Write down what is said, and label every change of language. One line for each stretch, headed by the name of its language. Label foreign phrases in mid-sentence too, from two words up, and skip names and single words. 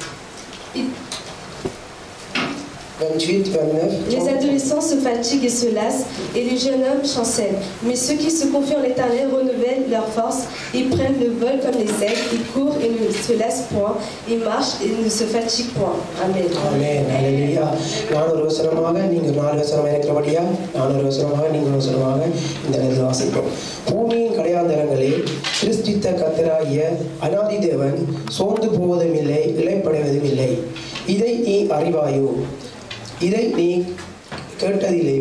French: 28, 29. Les adolescents se fatiguent et se lassent, et les jeunes hommes chancellent. Mais ceux qui se confient en l'Éternel renouvellent leur force, ils prennent le vol comme les aigles, ils courent et ne se lassent point, ils marchent et ne se fatiguent point. Amen. Amen. Alléluia.
Tamil: நானூறு வசனமாக நீங்கள் 4 வசனம் இருக்கிறபடியா 400 வசனமாக நீங்கள் வசனமாக இந்த நேரத்தில் வாசிப்போம். பூமியின் கடையாந்தரங்களில் கிறிஸ்தித்த கர்த்தராகிய அநாதி தேவன் சோர்ந்து போவதும் இல்லை, இளைப்படைவதும் இல்லை. இதை நீ அறிவாயோ? இதை நீ கேட்டதில்லையோ?